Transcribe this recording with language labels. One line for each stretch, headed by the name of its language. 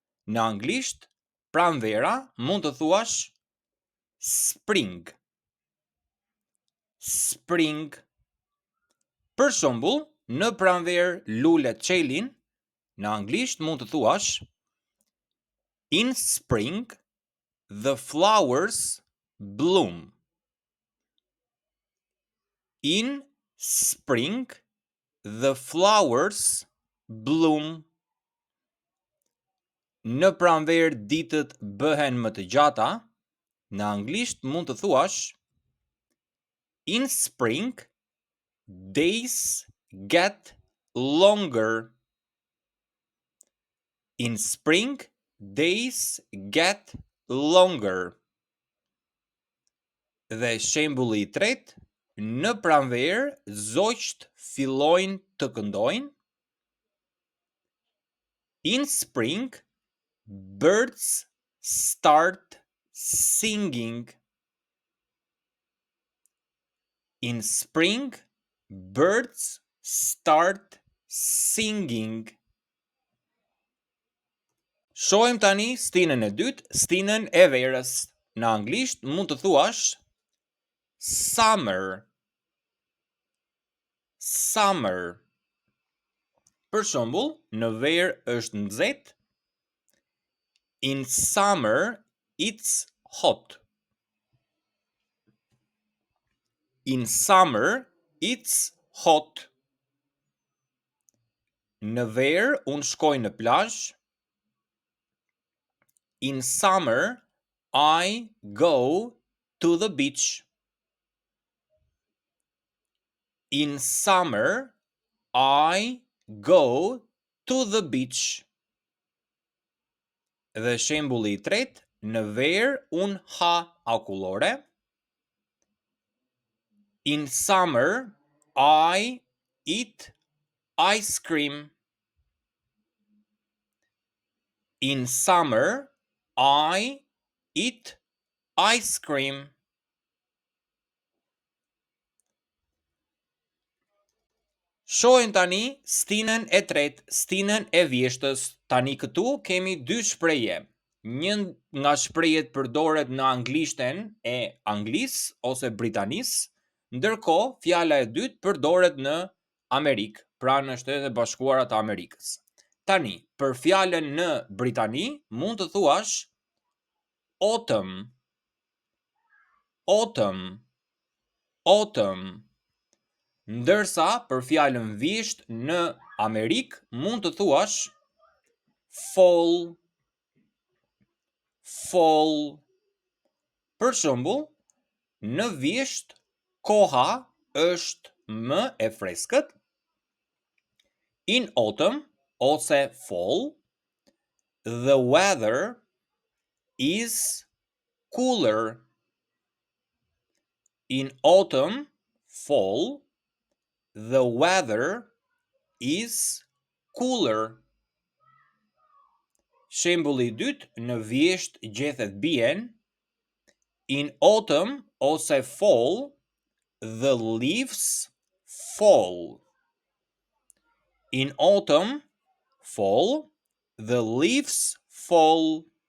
Albanian: Në anglisht, pranvera mund të thuash spring. Spring. Për shembull, në pranverë lulet çelin, në anglisht mund të thuash
English: in spring the flowers bloom. In spring the flowers bloom.
Albanian: Në pranverë ditët bëhen më të gjata, në anglisht mund të thuash
English: in spring days get longer. In spring days get longer.
Albanian: Dhe shembulli i tretë, në pranverë zogjt fillojnë të këndojnë.
English: In spring birds start singing. In spring birds start singing.
Albanian: Shohim tani stinën e dytë, stinën e verës. Në anglisht mund të thuash summer. Summer. Për shembull, në verë është nxehtë.
English: In summer it's hot. In summer it's hot.
Albanian: Në verë unë shkoj në plazh.
English: In summer I go to the beach. In summer I go to the beach.
Albanian: Dhe shembulli i tretë, në verë unë ha akullore.
English: In summer I eat ice cream. In summer I eat ice cream.
Albanian: Shohim tani stinën e tretë, stinën e vjeshtës. Tani këtu kemi dy shprehje. Një nga shprehjet përdoret në anglishten e Anglisë ose Britanisë, ndërkohë fjala e dytë përdoret në Amerikë, pra në Shtetet e Bashkuara të Amerikës. Tani, për fjalën në Britani mund të thuash autumn. Autumn. Autumn. Ndërsa për fjalën vjesht në Amerikë mund të thuash fall. Fall. Për shembull, në vjesht koha është më e freskët.
English: In autumn
Albanian: ose
English: fall, the weather is cooler. In autumn, fall, the weather is cooler.
Albanian: Shembulli i dytë, në vjesht gjethet bien.
English: In autumn
Albanian: ose
English: fall, the leaves fall. In autumn, fall, the leaves fall.